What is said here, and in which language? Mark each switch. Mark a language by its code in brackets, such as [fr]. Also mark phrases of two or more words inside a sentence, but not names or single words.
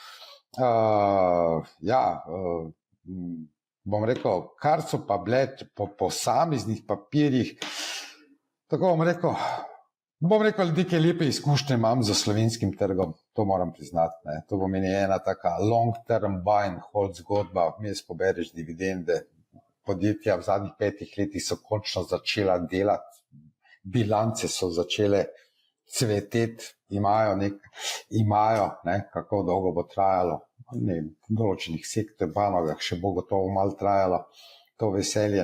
[sl] Bom rekel, kar so pa bile po posameznih papirjih, tako bom rekel, neke lepe izkušnje imam za slovenskim trgom, to moram priznati. Ne. To pomeni ena taka [en] long term buy and hold [sl] zgodba, vmes pobereš dividende, podjetja v zadnjih 5 letih so končno začela delati, bilance so začele cveteti, imajo, kako dolgo bo trajalo, v določenih sektorjih, panogah še bo gotovo malo trajalo to veselje.